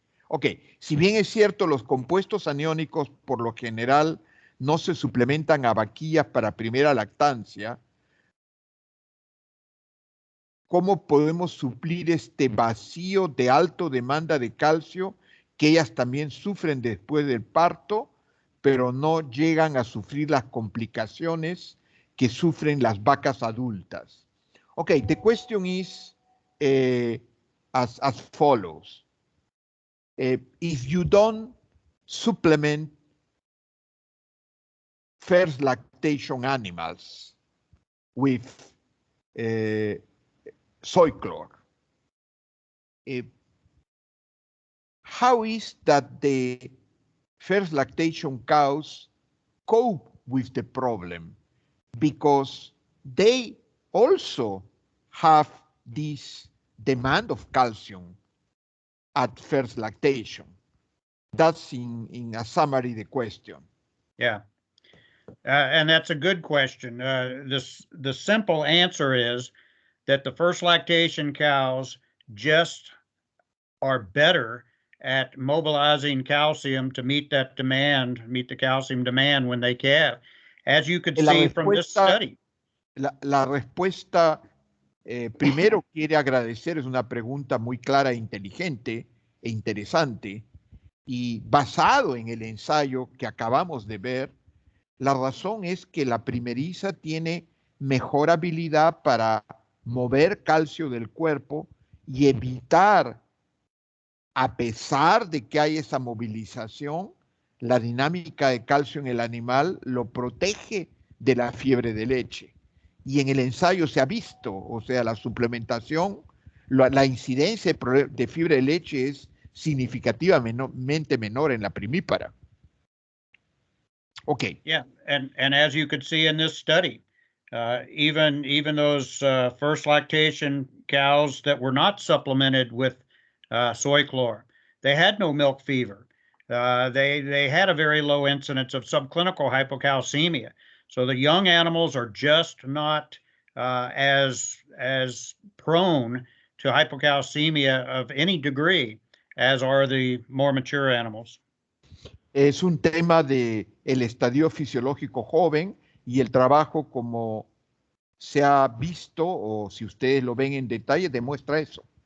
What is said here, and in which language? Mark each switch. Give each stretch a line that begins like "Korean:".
Spanish: Ok, si bien es cierto, los compuestos aniónicos por lo general no se suplementan a vaquillas para primera lactancia, ¿cómo podemos suplir este vacío de alta demanda de calcio que ellas también sufren después del parto, pero no llegan a sufrir las complicaciones que sufren las vacas adultas?
English: Okay, the question is as follows. If you don't supplement first lactation animals with soy chlor, how is that the first lactation cows cope with the problem? Because they also have this demand of calcium at first lactation. That's in a summary the question. Yeah, and that's a good question. The simple answer is that the first lactation cows just are better at mobilizing calcium to meet that demand, meet the calcium demand when they calve, as you could see from this study.
Spanish: La respuesta, primero quiere agradecer, es una pregunta muy clara e inteligente e interesante, y basado en el ensayo que acabamos de ver, la razón es que la primeriza tiene mejor habilidad para mover calcio del cuerpo y evitar, a pesar de que hay esa movilización, la dinámica de calcio en el animal lo protege de la fiebre de leche. Y en el ensayo se ha visto, o sea, la suplementación, la incidencia de fiebre de leche es significativamente menor en la primípara.
English: Okay. Yeah, and as you could see in this study, even those first lactation cows that were not supplemented with soy chlor, they had no milk fever. They had a very low incidence of subclinical hypocalcemia. So the young animals are just not as prone to hypocalcemia of any degree as are the more mature animals.
Spanish: Es un tema de el estadio fisiológico joven y el trabajo, como se ha visto, o si ustedes lo ven en detalle, demuestra eso.